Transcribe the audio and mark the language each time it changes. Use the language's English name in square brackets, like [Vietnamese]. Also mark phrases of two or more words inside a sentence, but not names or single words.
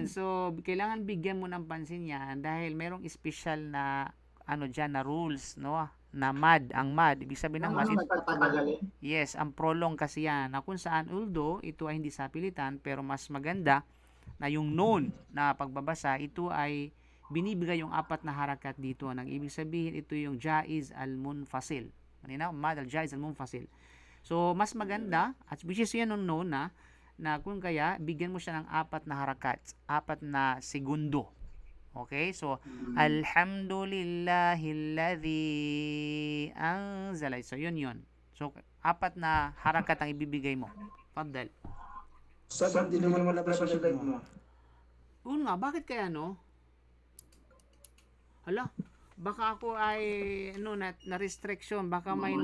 [Filipino] So, kailangan bigyan mo ng pansin yan dahil merong special na, ano dyan, na rules, no? Na mad, ang mad, ibig sabihin ng mad, yes, ang prolong kasi yan, na kung saan, although, ito ay hindi sapilitan, pero mas maganda, na yung known na pagbabasa, ito ay binibigay yung apat na harakat dito. Nang ibig sabihin, ito yung [Arabic] جائز المنفصل. [Filipino] Kanina, [Arabic] مد الجائز المنفصل. [Filipino] So, mas maganda, at [English] which is [Filipino] yan yung known na kung kaya, bigyan mo siya ng apat na harakat, apat na segundo. Okay? So, [Arabic] الحمد لله الذي أنزل. [Filipino] So, yun. So, apat na harakat ang ibibigay mo. Fadal. Ustad, hindi naman malabas yung live mo. Oo nga, bakit kaya no? Hala, baka ako ay, na restriction, baka may